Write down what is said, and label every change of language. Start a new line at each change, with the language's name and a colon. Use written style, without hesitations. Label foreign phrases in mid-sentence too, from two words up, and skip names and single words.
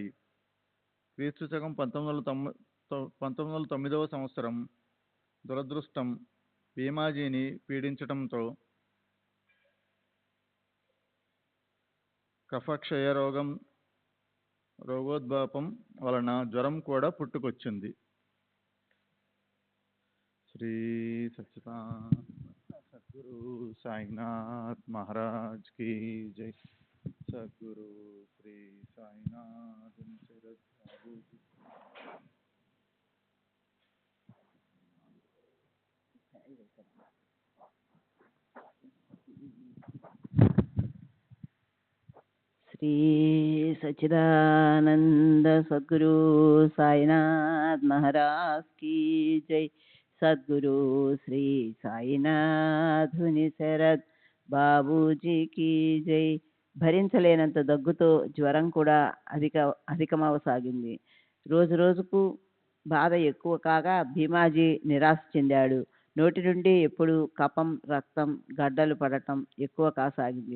Telugu: క్రీస్తు శకం 1909వ సంవత్సరం దురదృష్టం భీమాజీని పీడించటంతో కఫక్షయ రోగోద్భాపం వలన జ్వరం కూడా పుట్టుకొచ్చింది.
Hindi: శ్రీ సద్గురు సాయినాథ్ మహారాజ్ की जय.
Telugu: సద్గురు శ్రీ సాయినాథ్ శరద్ బాబూజీ.
Hindi: श्री सच्चिदानंद सद्गुरु साईनाथ महाराज की जय.
Telugu: सद्गुरु श्री సాయినాథ్ శరద్ బాబూజీకి జై. భరించలేనంత దగ్గుతో జ్వరం కూడా అధికమవసాగింది. రోజు రోజుకు బాధ ఎక్కువ కాగా భీమాజీ నిరాశ చెందాడు. నోటి నుండి ఎప్పుడు కఫం, రక్తం గడ్డలు పడటం ఎక్కువ కాసాగింది.